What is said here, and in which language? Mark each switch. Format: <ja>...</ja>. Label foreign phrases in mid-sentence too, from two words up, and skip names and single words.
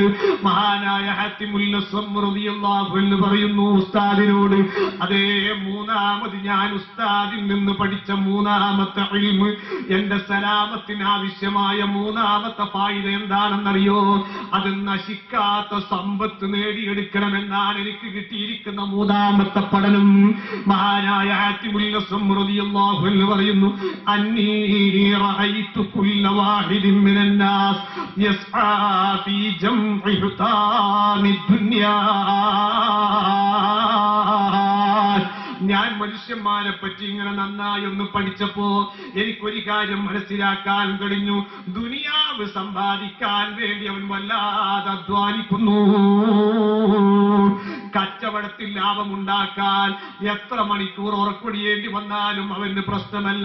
<ml>മഹാനായ ഹാത്തിമുൽ അസ്സം</ml> <ar>رضي الله عنه</ar> <ml>പറയുന്നു ഉസ്താദിനോട്, അതേ മൂന്നാമത് ഞാൻ ഉസ്താദിൽ നിന്ന് പഠിച്ച മൂന്നാമത്തെ ഇൽമ്, എന്റെ സലാമത്തിന് ആവശ്യമായ മൂന്നാമത്തെ ഫായിദ എന്താണെന്നറിയോ? അത് നശിക്കാത്ത സമ്പത്ത് നേടിയെടുക്കണമെന്നാണ് എനിക്ക് കിട്ടിയിരിക്കുന്ന മൂന്നാമത്തെ പഠനം. മഹാനായ ഹാത്തിമുൽ അസ്സം</ml> <ar>رضي الله عنه</ar> <ml>പറയുന്നു,</ml> <ar>أني رأيت كل واحد من الناس يسعى في جمع حطام الدنيا.</ar> <ml>ഞാൻ മനുഷ്യന്മാരെ പറ്റി ഇങ്ങനെ നന്നായി ഒന്ന് പഠിച്ചപ്പോ എനിക്കൊരു കാര്യം മനസ്സിലാക്കാൻ കഴിഞ്ഞു. ദുനിയാവ് സമ്പാദിക്കാൻ വേണ്ടി അവൻ വല്ലാതെ അധ്വാനിക്കുന്നു. കച്ചവടത്തിൽ ലാഭമുണ്ടാക്കാൻ എത്ര മണിക്കൂർ ഉറക്കൊടിയേണ്ടി വന്നാലും അവന് പ്രശ്നമല്ല.</ml>